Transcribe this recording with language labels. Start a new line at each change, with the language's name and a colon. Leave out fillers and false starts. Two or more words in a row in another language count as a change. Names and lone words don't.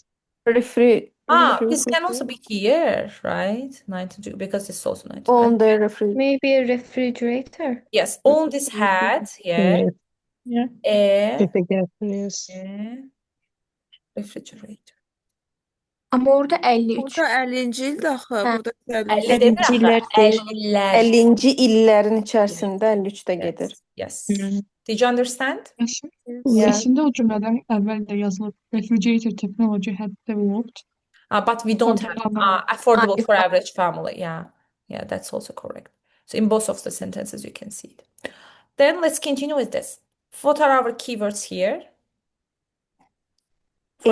English: This can also be here, right? 92, because it's also 92. On the refrigerator. maybe a refrigerator. Yes, all this had here Yes. a Refrigerator, yes. refrigerator.
Azerbaijani: Ama orada 53. Burada 50-ci ildir axı. Burada 50 50. demir axı, Əllincilər deyil. 50'lər. 50-ci illərin içərisində 53-də gedir.
English: Yes. Mhm. Did you understand? Yeah.
Azerbaijani: Əslində o cümlədən əvvəl də yazılıb
English: refrigerator technology had developed. But we don't have affordable for average family. Yeah, that's also correct. So in both of the sentences, you can see it. Then let's continue with this. What are our keywords here? For